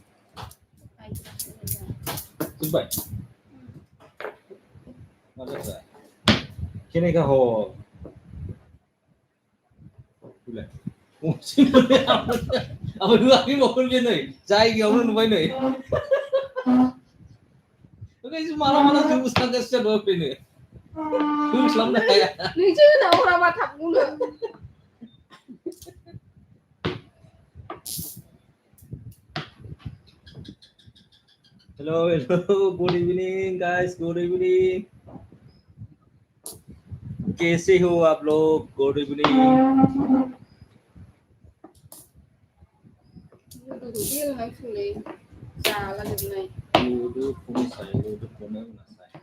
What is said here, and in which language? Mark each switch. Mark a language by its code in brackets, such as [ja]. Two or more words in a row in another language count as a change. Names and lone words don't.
[brx] जोब्बाय मा जाखो केनेगा ह आबै होआखै बावखोन बे नै जायगायावनो नुबाय नै माला जोबो सानगासिनो दं ओरैनो होस्लाबनो हाया नोंसो होनाहराबा थाबखौनो [en] Hello, good evening guys, good evening. [hi] कैसे हो आप लोग? [en] Good evening. [brx] गेलेनांसिगौलै जालाजोबनाय लुदु खौनो उनासाय